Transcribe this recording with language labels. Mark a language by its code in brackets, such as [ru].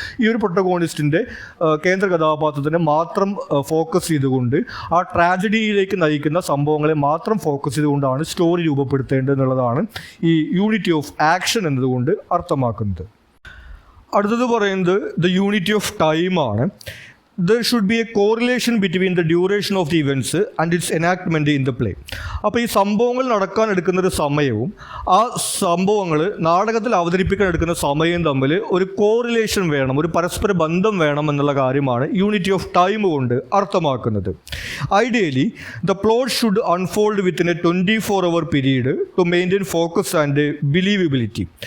[ml] ഈ ഒരു പ്രൊട്ടഗോണിസ്റ്റിൻ്റെ കേന്ദ്ര കഥാപാത്രത്തിനെ മാത്രം ഫോക്കസ് ചെയ്തുകൊണ്ട് ആ ട്രാജഡിയിലേക്ക് നയിക്കുന്ന സംഭവങ്ങളെ മാത്രം ഫോക്കസ് ചെയ്തുകൊണ്ടാണ് സ്റ്റോറി രൂപപ്പെടുത്തേണ്ടത് എന്നുള്ളതാണ് ഈ യൂണിറ്റി ഓഫ് ആക്ഷൻ എന്നതുകൊണ്ട് അർത്ഥമാക്കുന്നത്. അടുത്തത് പറയുന്നത് ദ യൂണിറ്റി ഓഫ് ടൈം ആണ്. [en] There should be a correlation between the duration of the events and its enactment in the play. [ml] അപ്പോൾ ഈ സംഭവങ്ങൾ നടക്കാൻ എടുക്കുന്നൊരു സമയവും ആ സംഭവങ്ങൾ നാടകത്തിൽ അവതരിപ്പിക്കാൻ എടുക്കുന്ന സമയവും തമ്മിൽ ഒരു കോറിലേഷൻ വേണം, ഒരു പരസ്പര ബന്ധം വേണം എന്നുള്ള കാര്യമാണ് യൂണിറ്റി ഓഫ് ടൈം കൊണ്ട് അർത്ഥമാക്കുന്നത്. [en] Ideally the plot should unfold within a 24-hour period to maintain focus and believability.